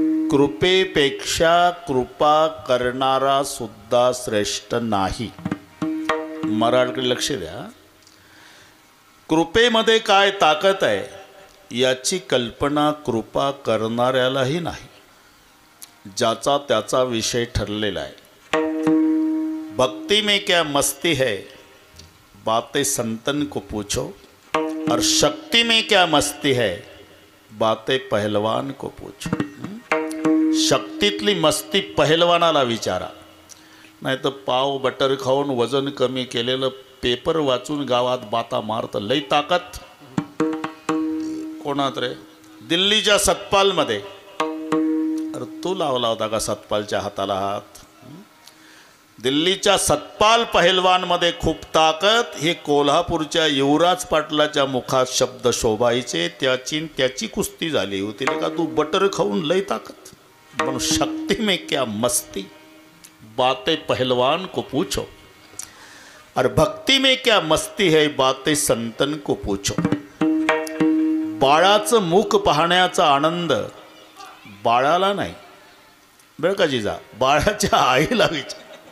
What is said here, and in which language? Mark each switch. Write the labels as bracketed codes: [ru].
[mr] कृपेपेक्षा कृपा करणारा सुद्धा श्रेष्ठ नाही. मराठीकडे लक्ष द्या. कृपेमध्ये काय ताकद आहे याची कल्पना कृपा करणाऱ्यालाही नाही. ज्याचा त्याचा विषय ठरलेला आहे. [hi] भक्ति में क्या मस्ती है बातें संतन को पूछो, और शक्ति में क्या मस्ती है बातें पहलवान को पूछो. [mr] शक्तीतली मस्ती पहलवानाला विचारा. नाही तर पाव बटर खाऊन वजन कमी केलेलं पेपर वाचून गावात बाता मारतं. लई ताकद कोणात रे? दिल्लीच्या सतपालमध्ये. अरे तू लावला होता का सतपालच्या हाताला हात? दिल्लीच्या सतपाल पहलवानमध्ये खूप ताकद. हे कोल्हापूरच्या युवराज पाटलाच्या मुखात शब्द शोभायचे. त्याची कुस्ती झाली होती का तू बटर खाऊन लई ताकद. [hi] म्हणून शक्ति में क्या मस्ती बातें पहलवान को पूछो, और भक्ति में क्या मस्ती है बातें संतन को पूछो. [mr] बाळाचं मुख पाहण्याचा आनंद बाळाला नाही बरं का जिजा, बाळाच्या आईला विचार.